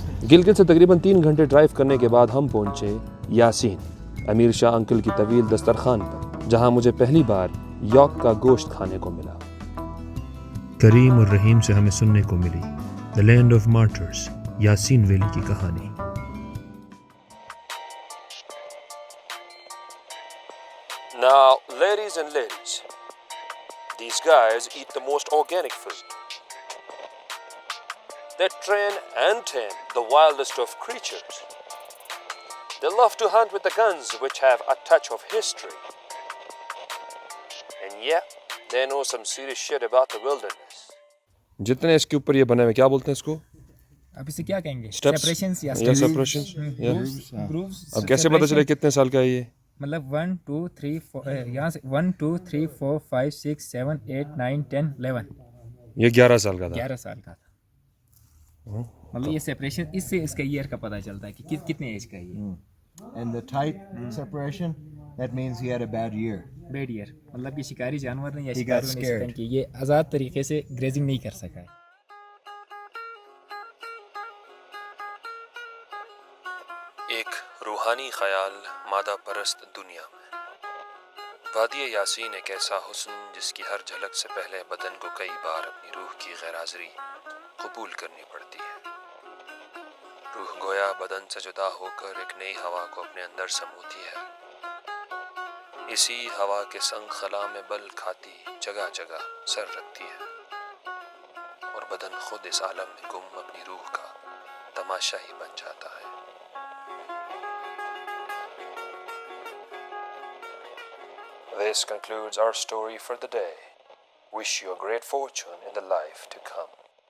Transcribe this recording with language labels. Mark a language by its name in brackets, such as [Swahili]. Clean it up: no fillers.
[Urdu] گلگت سے تقریباً 3 گھنٹے ڈرائیو کرنے کے بعد ہم پہنچے یاسین، امیر شاہ انکل کی طویل دسترخوان پر، جہاں مجھے پہلی بار یوک کا گوشت کھانے کو ملا. کریم اور رحیم سے ہمیں سننے کو ملی The Land of Martyrs، Yasin valley کی کہانی. [English] Now, ladies and ladies, these guys eat the most organic food. They train and tame the wildest of creatures. They love to hunt with the guns which have a touch of history. And yeah, they know some serious shit about the wilderness. [Urdu] جتنے اس کے اوپر یہ بنے ہوئے کیا بولتے ہیں اس کو؟ اب اسے کیا کہیں گے؟ [English] Steps؟ [Urdu] سیپریشنز یا یا separations؟ یا [English] Grooves. [Urdu] اب کیسے پتہ چلے کتنے سال کا ہے یہ؟ مطلب 1 2 3 4 یہاں سے 1 2 3 4 5 6 7 8 9 10 11. یہ 11 سال کا تھا. 11 سال کا تھا. مطلب یہ سیپریشن اس سے اس کا ایئر کا پتہ چلتا ہے کہ کتنے ایج کا ہے یہ. [English] And the tight separation, that means he had a bad year. [Urdu] Bed year مطلب کہ شکاری جانور نے یا [English] He got [Urdu] شکاریوں نے [English] scared. [Urdu] اس کہ یہ آزاد طریقے سے گریزنگ نہیں کر سکا ہے. ایک روحانی خیال مادہ پرست دنیا میں. وادی یاسین ایک ایسا حسن جس کی ہر جھلک سے پہلے بدن کو کئی بار اپنی روح کی غیر حاضری قبول کرنی پڑتی ہے. روح گویا بدن سے جدا ہو کر ایک نئی ہوا کو اپنے اندر سموتی ہے. اسی ہوا کے سنگ خلا میں بل کھاتی جگہ جگہ سر رکھتی ہے اور بدن خود اس عالم میں گم اپنی روح کا تماشا ہی بن جاتا ہے. [English] This concludes our story for the day. Wish you a great fortune in the life to come.